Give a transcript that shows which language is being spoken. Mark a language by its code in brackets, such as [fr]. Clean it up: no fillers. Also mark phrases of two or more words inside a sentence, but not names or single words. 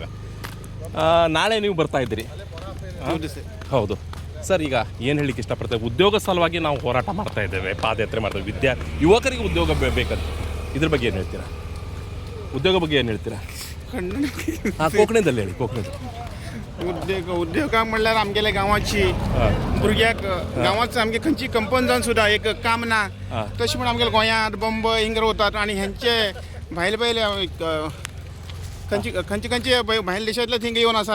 [kn] ನಾಳೆ ನೀವು ಬರ್ತಾ ಇದ್ದೀರಿ? ಹೌದು ಸರ್. ಈಗ ಏನು ಹೇಳಲಿಕ್ಕೆ ಇಷ್ಟಪಡ್ತೇವೆ, ಉದ್ಯೋಗ ಸಲುವಾಗಿ ನಾವು ಹೋರಾಟ ಮಾಡ್ತಾ ಇದ್ದೇವೆ, ಪಾದಯಾತ್ರೆ ಮಾಡ್ತೇವೆ. ಯುವಕರಿಗೆ ಉದ್ಯೋಗ ಬೇಕಂತ ಇದ್ರ ಬಗ್ಗೆ ಏನು ಹೇಳ್ತೀರಾ? ಉದ್ಯೋಗ ಬಗ್ಗೆ ಏನು ಹೇಳ್ತೀರಾ? कोंकणींतले ಹೇಳಿ. [kok] कोंकणींत उद्योग म्हणल्यार आमगेल्या गांवाची भुरग्याक गांवांत आमगे खंयची कंपनी जावन सुद्दां एक काम ना. तशें म्हण आमगेल्या गोंयांत बंबय हिंग रावतात आनी हेंचे भायले खंयचे भायल्या देशांतले थिंग येवन आसात.